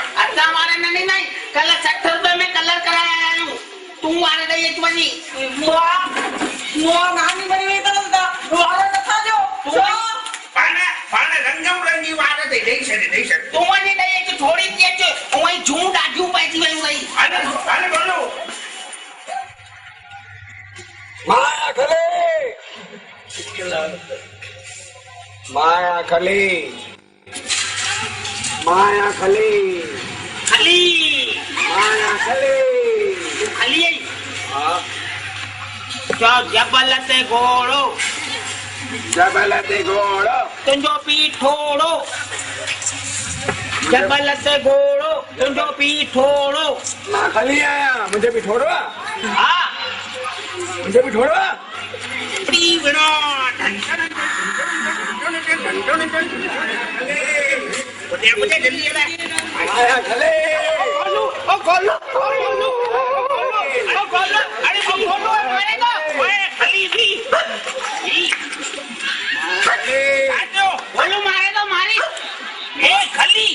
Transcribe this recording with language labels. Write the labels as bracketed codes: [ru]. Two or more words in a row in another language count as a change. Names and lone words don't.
[sd] असां वार न ॾींदा आहियूं, कल्ह 60 रुपए में कलर कराया आहियूं, तूं वार ॾेई अच वञी। नानी मरी वई त वार नथा ॾियो। पाण रंगम रंगी वार ते ॾेई छॾ, ॾेई छॾ। तूं वञी ॾेई अच, थोरी थी अच, उहे जूं ॾाढियूं पइजी वयूं वई। हले बोलो। माया खले, माया खले, माया खले, खली माया खले। तूं खली आई। जो जबल ते घोड़ो, जबल ते घोड़ो, तुंहिंजो पीउ ठोड़ो। जबल ते घोड़ो, तुंहिंजो पीउ ठोड़ो। मां खली आहियां, मुंहिंजे बि थोरो आहे। हा [hi] मुझे भी छोड़ो प्री विनो मुझे जल्दी है आया चले अरे मारेगा ओए खलीफी बोलो मारेगा मारे ए खली